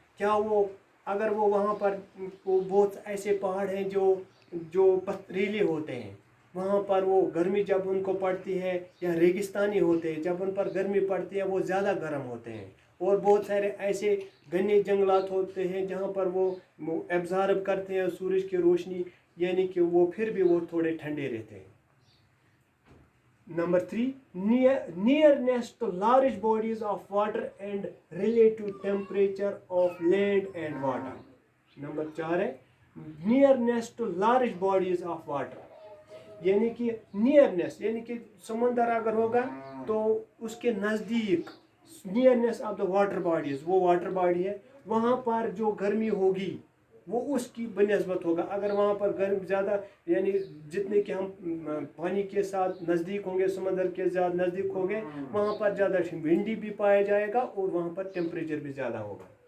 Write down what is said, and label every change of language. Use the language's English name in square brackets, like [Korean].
[Urdu] کیا وہ اگر وہ وہاں پر بہت ایسے پہاڑ ہیں جو پتھریلے ہوتے ہیں، وہاں پر وہ گرمی جب ان کو پڑتی ہے، یا ریگستانی ہوتے ہیں جب ان پر گرمی پڑتی ہے وہ زیادہ گرم ہوتے ہیں. اور بہت سارے ایسے گھنے جنگلات ہوتے ہیں جہاں پر وہ ایبزارب کرتے ہیں سورج کی روشنی، یعنی کہ وہ پھر بھی وہ تھوڑے ٹھنڈے رہتے ہیں. [English] Number 3، nearness to large bodies of water and relative temperature of land and water. [Urdu] Number 4 ہے [English] nearness to large bodies of water. [Urdu] یعنی کہ نیئرنیس یعنی کہ سمندر اگر ہوگا تو اس کے نزدیک، [English] nearness of the water bodies, [Urdu] وہ واٹر باڈی ہے وہاں پر جو گرمی ہوگی وہ اس کی بنسبت ہوگا. اگر وہاں پر گرم زیادہ یعنی جتنے کہ ہم پانی کے ساتھ نزدیک ہوں گے، سمندر کے زیادہ نزدیک ہوں گے وہاں پر زیادہ ونڈی بھی پایا جائے گا اور وہاں پر ٹیمپریچر بھی زیادہ ہوگا.